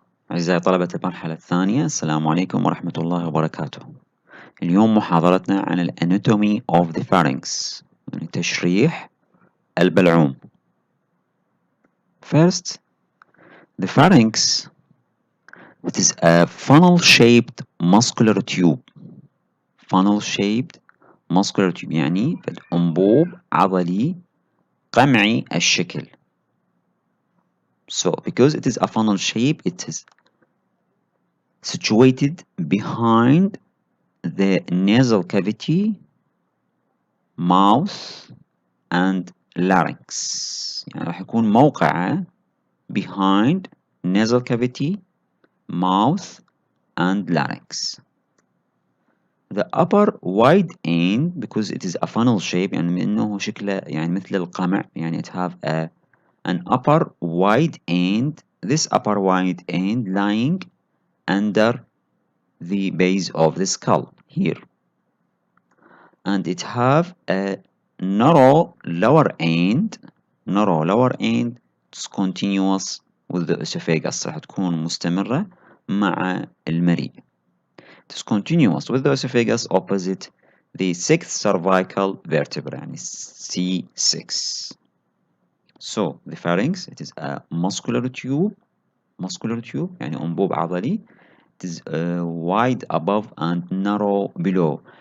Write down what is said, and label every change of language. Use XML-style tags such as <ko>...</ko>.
<ar>أعزائي طلبة المرحلة الثانية، السلام عليكم ورحمة الله وبركاته. اليوم محاضرتنا عن ال</ar> <en>Anatomy of the Pharynx،</en> <ar>يعني تشريح البلعوم.</ar> <en>First, the pharynx, it is a funnel-shaped muscular tube. Funnel-shaped muscular tube</en> <ar>يعني أنبوب عضلي قمعي الشكل.</ar> <en>So, because it is a funnel shape, it is situated behind the nasal cavity, mouth and larynx.</en> <ar>يعني راح يكون موقعه</ar> <en>behind nasal cavity, mouth and larynx. The upper wide end, because it is a funnel shape</en> <ar>يعني إنه شكله يعني مثل القمع يعني</ar> <en>it have an upper wide end. This upper wide end lying under the base of the skull here, and it have a narrow lower end. It's continuous with the esophagus.</en> <ar>راح تكون مستمرة مع المريء.</ar> <en>It's continuous with the esophagus opposite the sixth cervical vertebra يعني C6. So the pharynx, it is a muscular tube</en> <ar>يعني أنبوب عضلي.</ar> <en>It is wide above and narrow below.</en>